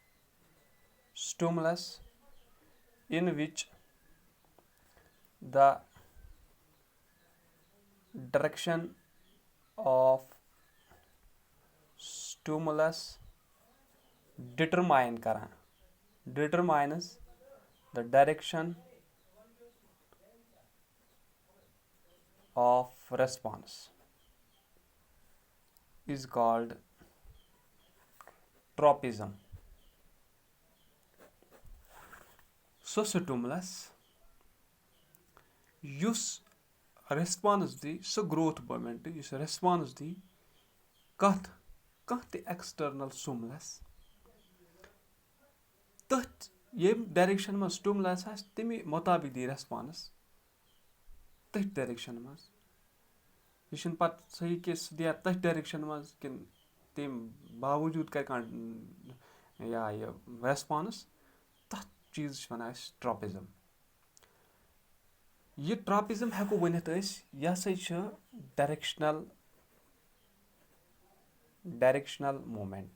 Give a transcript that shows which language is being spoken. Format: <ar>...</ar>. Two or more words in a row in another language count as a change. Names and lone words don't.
<en>in which the direction of stimulus determines the direction of response is called tropism.</en> <ks>سُہ سٹیمولس یُس ریسپانس دی، سُہ</ks> <en>growth movement</en> <ks>یُس ریسپانس دی کانٛہہ تہِ</ks> <en>external stimulus,</en> <ks>تٔتھۍ ییٚمہِ ڈایریکشن منٛز سٹیمولس آسہِ تَمہِ مطابق دی ریسپانس تٔتھۍ ڈایریکشن منٛز. یہِ چھُنہٕ پَتہٕ صحیح کہِ سُہ دِیا تٔتھۍ ڈایریکشن منٛز کِنہٕ تَمہِ باوجوٗد کرِ کانٛہہ یہِ ریسپانس، تَتھ چیٖزس چھِ وَنان أسۍ ٹراپزم. یہِ ٹراپزم ہیٚکو ؤنِتھ أسۍ یہِ ہسا چھُ</ks> <en>directional movement.</en>